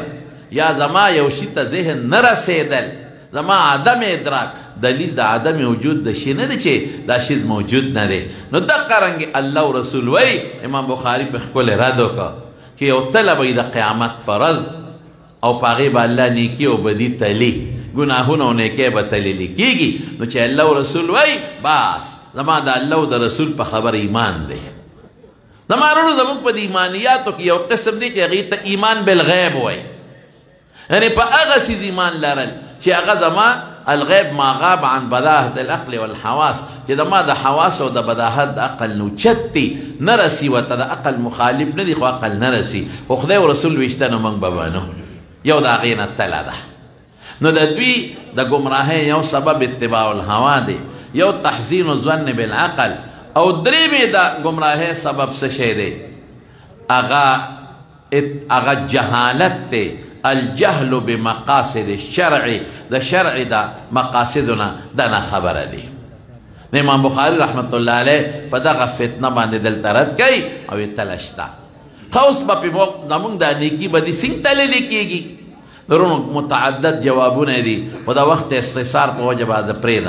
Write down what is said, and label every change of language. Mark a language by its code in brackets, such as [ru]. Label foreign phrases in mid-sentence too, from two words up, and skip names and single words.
[ps] یا زما یو شي ته ذهن نه رسېدل زما عدم ادراک دلیل د عدم وجود د شي نه دی چې دا شی موجود نه دی نو دقه رنګې الله او رسول وایي امام بخاري په ښکلی رد وکړه چې یو تله به د قیامت په ورځ او په هغې به الله نیکي او بدي تلي ګناهونه او نیکۍ به تللي کېږي نو چې الله او رسول وایي بس زما د الله او د رسول په خبر ایمان دی. زما ورونو زموږ په ایمانیاتو کې یو قسم دی چې هغې ته ایمان بالغیب وایي، یعنې په هغه څیز ایمان لرل چې هغه زما [ar] الغیب ما غاب عن بداهة العقل والحواس، [ps] چې زما د حواس او د بداهت د عقل نه اوچت دي، نه رسي ورته د عقل مخالف نه دي، خو عقل نه رسي، خو خدای او رسول ویشته نو موږ به منو. یو د هغې نه تله ده. نو د دوی د ګمراهۍ یو سبب [ar] اتباع الهوا [ps] دی، یو [ar] تحسین الظن بالعقل، [ps] او درېمې د ګمراهۍ سبب څه شی دی؟ هغه جهالت دی، [ar] الجهل بمقاصد الشرع، [ps] د شرع د مقاصدونه دا نه خبره دی. امام بخاري رحمت الله علیه په دغه فتنه باندې دلته رد کوي او یې تله شته. ښه اوس به پرې زمونږ دا نیکي به دې څنګه تللی کېږي؟ درونو متعدد جوابونه دي، خو د وخت استثار په وجه به زه پرېږدم.